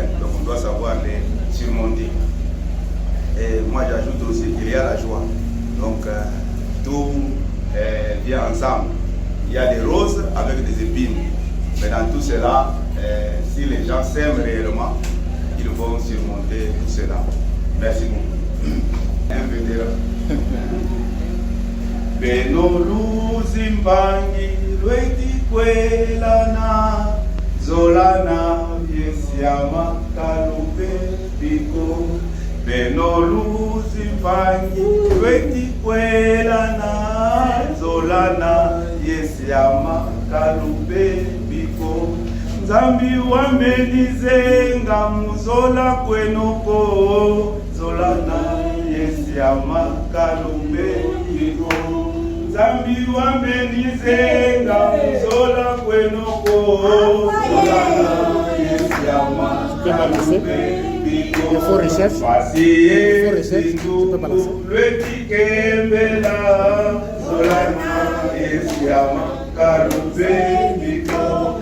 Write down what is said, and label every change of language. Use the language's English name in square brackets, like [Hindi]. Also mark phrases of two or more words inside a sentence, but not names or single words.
[French] Donc on doit savoir les surmonter. Et moi j'ajoute aussi qu'il y a la joie. Donc tout vient ensemble. Il y a des roses avec des épines. Mais dans tout cela, si les gens s'aiment réellement, ils vont surmonter tout cela. Merci beaucoup. Un vétéran. [Kongo] Beno luzimbangi lwetikwelana zolana yesiama kalube biko. Beno luzimbangi lwetikwelana zolana yesiama kalube biko. Nzambi wamenizenga muzola kwenoko zolana yesiama kalube biko. Zambi wamenizenga muzola kwenoko zolana yesiama kalube biko. Pasiye zindu lwetikembela zolana yesiama kalube biko.